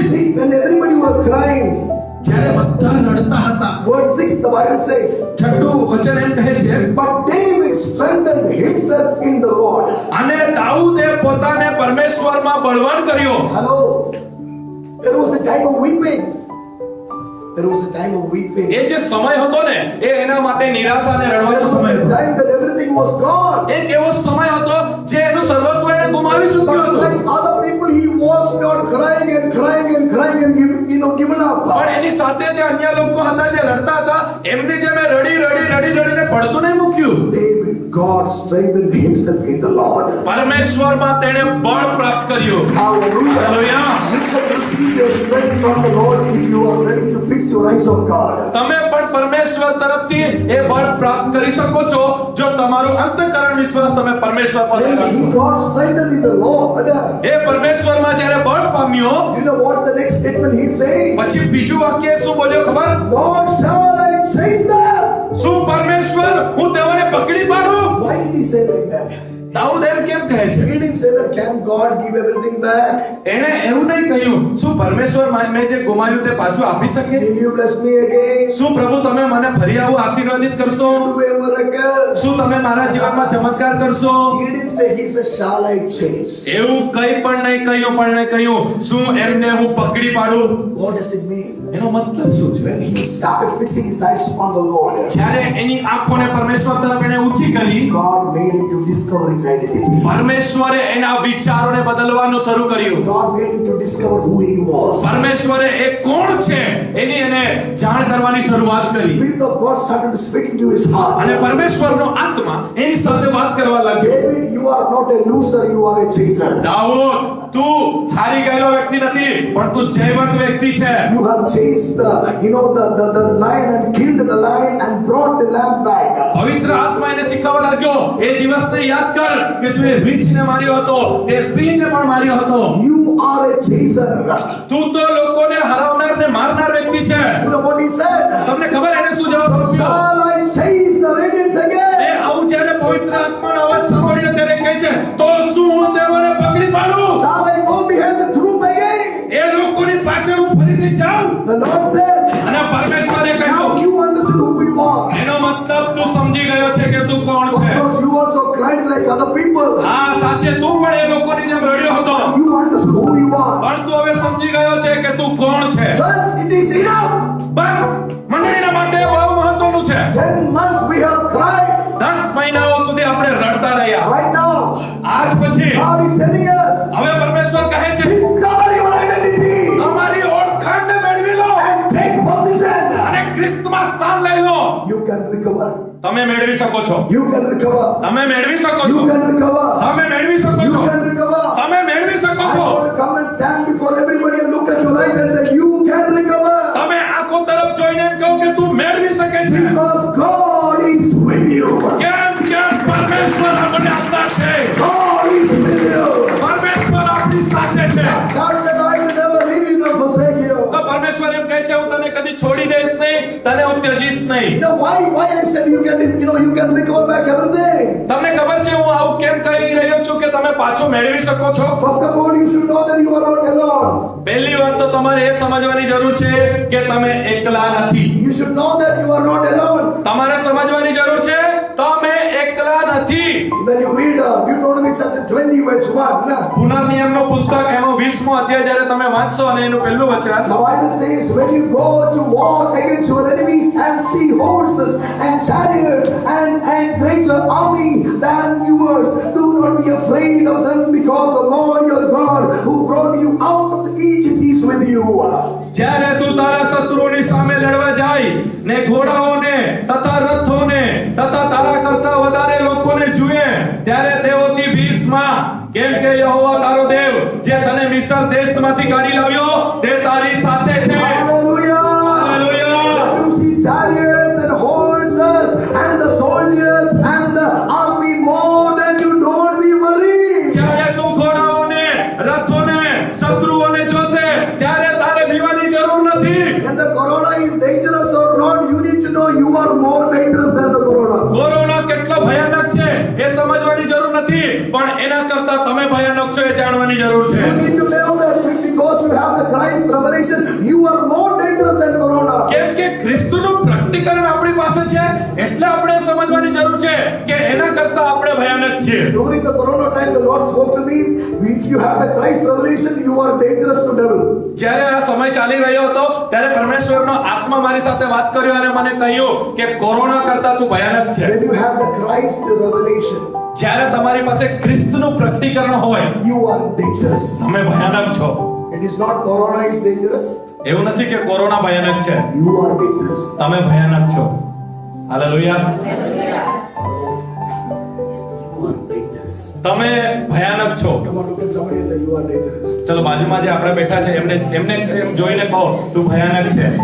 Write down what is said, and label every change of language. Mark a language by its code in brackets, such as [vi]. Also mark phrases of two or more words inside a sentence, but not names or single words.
[en] See, when everybody was crying, [gu] જ્યારે બધા રડતા હતા, [en] verse 6 the Bible says, [gu] છઠ્ઠું વચન એમ કહે છે, [en] but David strengthened himself in the Lord. [gu] અને દાઉદે પોતાને પરમેશ્વરમાં બળવાન કર્યો. [en] Hello, there was a time of weeping. There was a time of weeping. [gu] એ જે સમય હતો ને, એ એના માટે નિરાશા અને [en] There [gu] રડવાનો [en] was [gu] સમય [en] a [gu] હતો. [en] time that everything was gone. [gu] એક એવો સમય હતો જે એનું સર્વસ્વ એણે ગુમાવી ચૂક્યો [en] But [gu] હતો. [en] like other people, he was not crying and given up. [gu] પણ એની સાથે જે અન્ય લોકો હતા જે રડતા હતા, એમની જેમ એ રડીને પડતું નહીં મૂક્યું. [en] David, God strengthened himself in the Lord. [gu] પરમેશ્વરમાં તેણે બળ પ્રાપ્ત કર્યું. [en] Hallelujah. Hallelujah. You can receive your strength from the Lord if you are ready to fix your eyes on God. [gu] તમે પણ પરમેશ્વર તરફથી એ બળ પ્રાપ્ત કરી શકો છો જો તમારો અંતઃકરણ વિશ્વાસ તમે પરમેશ્વર પર [en] When [gu] લગાડશો. [en] he got strengthened in the Lord, [gu] એ પરમેશ્વરમાં જ્યારે બળ પામ્યો, [en] do you know what the next statement he's saying? [gu] પછી બીજું વાક્ય શું બોલ્યો ખબર? [en] Lord, shall I chase them? [gu] શું પરમેશ્વર હું તેઓને પકડી પાડું? [en] Why did he say like that? [gu] દાઉદ એમ કેમ કહે છે? [en] He didn't say that, can God give everything back? [gu] એણે એવું નહીં કહ્યું, શું પરમેશ્વર મેં જે ગુમાવ્યું તે પાછું આપી શકે? [en] Will you bless me again? [gu] શું પ્રભુ તમે મને ફરી આવું આશીર્વાદિત કરશો? [en] Do a miracle? [gu] શું તમે મારા જીવનમાં ચમત્કાર કરશો? [en] He didn't say, he said, shall I chase? [gu] એવું કંઈ પણ નહીં કહ્યું, શું એમને હું પકડી પાડું? [en] What does it mean? [gu] એનો મતલબ શું છે? [en] When he started fixing his eyes on the Lord, [gu] જ્યારે એની આંખોને પરમેશ્વર તરફ એણે ઊંચી કરી, [en] God made him to discover his identity. [gu] પરમેશ્વરે એના વિચારોને બદલવાનું શરૂ કર્યું. [en] God made him to discover who he was. [gu] પરમેશ્વરે એ કોણ છે એની એને જાણ કરવાની શરૂઆત કરી. [en] Spirit of God started speaking to his heart. [gu] અને પરમેશ્વરનો આત્મા એની સાથે વાત કરવા લાગ્યો. [en] David, you are not a loser, you are a chaser. [gu] દાઉદ, તું હારી ગયેલો વ્યક્તિ નથી, પણ તું જયવંત વ્યક્તિ છે. [en] You have chased the lion and killed the lion and brought the lamb back. [gu] પવિત્ર આત્મા એને શીખવવા લાગ્યો, એ દિવસને યાદ કર કે તું એ રીંછને માર્યો હતો, તે સિંહને પણ માર્યો હતો. [en] You are a chaser. [gu] તું તો લોકોને હરાવનાર ને મારનાર વ્યક્તિ છે. [en] You know what he said? [gu] તમને ખબર એને શું જવાબ આપ્યો? [en] Shall I chase the ravens [gu] એ [en] again? [gu] આવું જ્યારે પવિત્ર આત્માનો અવાજ સાંભળ્યો ત્યારે કહે છે, તો શું હું તેઓને પકડી પાડું? [en] Shall I go behind the troop again? [gu] એ લોકોની પાછળ હું ફરીથી જાઉં? [en] The Lord said, [gu] અને પરમેશ્વરે [en] now [gu] કહ્યું, [en] you understood who you are. [gu] એનો મતલબ તું સમજી ગયો છે કે તું કોણ છે. [en] Because you also cried like other people. [gu] હા, સાચે તું પણ એ લોકોની જેમ રડ્યો હતો, [en] You understood who you are. [gu] પણ તું હવે સમજી ગયો છે કે તું કોણ છે. [en] Church, it is enough. [gu] બસ મંડળીના માટે બહુ મહત્વનું છે. [en] 10 months we have cried. [gu] 10 મહિનાઓ સુધી આપણે રડતા રહ્યા. [en] Right now, [gu] આજ પછી [en] God is telling us, [gu] હવે પરમેશ્વર કહે છે, [en] discover your identity [gu] તમારી ઓળખાણને મેળવી લો [en] and take position. [gu] અને ખ્રિસ્તમાં સ્થાન લઈ લો. [en] You can recover. [gu] તમે મેળવી શકો છો. [en] You can recover. [gu] તમે મેળવી શકો [en] You [gu] છો. [en] can recover. [gu] તમે મેળવી શકો [en] You [gu] છો. [en] can recover. [gu] તમે મેળવી શકો [en] I [gu] છો. [en] want to come and stand before everybody and look at your eyes and say, you can recover. [gu] તમે આંખો તરફ જોઈને એમ કહો કે તું મેળવી શકે છે. [en] Because God is with you. [gu] કેમ કે પરમેશ્વર આપણને આપતા છે. [en] God is with you. [gu] પરમેશ્વર આપણી સાથે છે. [en] God said, I will never leave you nor forsake you. [gu] તો પરમેશ્વર એમ કહે છે હું તને કદી છોડી દઈશ નહીં, તને હું ત્યજીશ નહીં. [en] You know why I said you can recover back everything. [gu] તમને ખબર છે હું આવું કેમ કહી રહ્યો છું કે તમે પાછું મેળવી શકો છો? [en] First of all, you should know that you are not alone. [gu] પહેલી વાત તો તમારે એ સમજવાની જરૂર છે કે તમે એકલા નથી. [en] You should know that you are not alone. [gu] તમારે સમજવાની જરૂર છે તમે એકલા નથી. [en] When you read Deuteronomy chapter 20 verse 1, nah, [gu] પુનર્નિયમનું પુસ્તક એનો 20મો અધ્યાય જ્યારે તમે વાંચશો અને એનું પહેલું વચન, [en] the Bible says, when you go to war against your enemies and see horses and chariots and greater army than yours, do not be afraid of them, because the Lord your God who brought you out of Egypt is with you. [gu] જ્યારે તું તારા શત્રુઓની સામે લડવા જાય ને ઘોડાઓને તથા રથોને તથા તારા કરતા વધારે લોકોને જુએ ત્યારે તેઓથી ભીષમાં, કેમ કે યહોવા તારો દેવ જે તને મિસ્ર દેશમાંથી કાઢી લાવ્યો તે તારી સાથે છે. [en] Hallelujah! Hallelujah! You see chariots and horses and the soldiers and the army more than you, don't be worried. [gu] જ્યારે તું ઘોડાઓને રથોને શત્રુઓને જોશે ત્યારે તારે બીવાની જરૂર નથી. [en] When the corona is dangerous or not, you need to know you are more dangerous than the corona. [gu] કોરોના કેટલો ભયાનક છે એ સમજવાની જરૂર નથી, પણ એના કરતા તમે ભયાનક છો એ જાણવાની જરૂર છે. [en] You need to know that because you have the Christ revelation, you are more dangerous than corona. [gu] કેમ કે ખ્રિસ્તનું પ્રકટીકરણ આપણી પાસે છે એટલે આપણે સમજવાની જરૂર છે કે એના કરતા આપણે ભયાનક છીએ. [en] During the corona time, the Lord spoke to me, if you have the Christ revelation, you are dangerous to devil. [gu] જ્યારે આ સમય ચાલી રહ્યો હતો ત્યારે પરમેશ્વરનો આત્મા મારી સાથે વાત કર્યો અને મને કહ્યું કે કોરોના કરતા તું ભયાનક છે. [en] When you have the Christ revelation, [gu] જ્યારે તમારી પાસે ખ્રિસ્તનું પ્રકટીકરણ હોય [en] you are dangerous. [gu] તમે ભયાનક છો. [en] It is not corona is dangerous, [gu] એવું નથી કે કોરોના ભયાનક છે, [en] you are dangerous. [gu] તમે ભયાનક છો. હાલેલુયા! [en] You are dangerous. [gu] તમે ભયાનક છો. [en] Come on, look at somebody and say, you are dangerous. [gu] ચલો બાજુમાં જે આપણે બેઠા છે એમને એમને એમ જોઈને કહો તું ભયાનક છે.